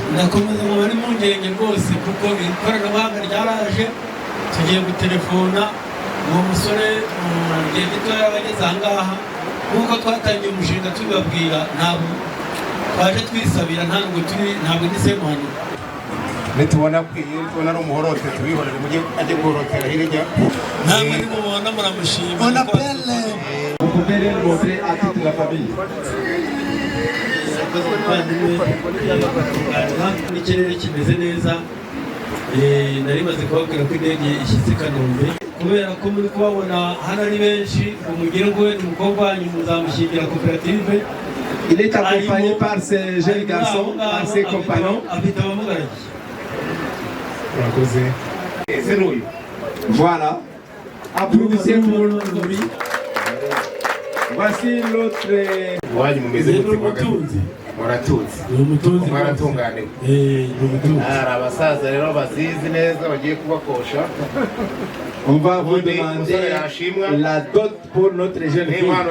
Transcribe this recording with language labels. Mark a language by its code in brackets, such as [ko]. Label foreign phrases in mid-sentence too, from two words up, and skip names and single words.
[rw] ndakomeza mu bari mu ngenge rwose kuko ikoranabuhanga ryaraje tugiye gutelefona uwo musore mu gihe gitoya abageze aha ngaha nk'uko twatangiye umushinga tubibabwira ntabwo twaje twisabira ntabwo ni semuhano nitubona akwiye tubona ari umuhorote tubihorere mujye ajye guhorotera hirya ntabwo ni mubona muramushima [fr] On appelle Vous pouvez les montrer à toute la famille. [rw] n'ikirere kimeze neza nari maze kubabwira ko indege ishyitse i Kanombe kubera ko muri kubabona hano ari benshi umugire ngo umukobwa wanyu muzamushyingira koperative [fr] Il est accompagné par ses jeunes garçons, par ses compagnons. Voilà. Applaudissez pour lui. Voici l'autre. On va vous demander la dot pour notre jeune fille.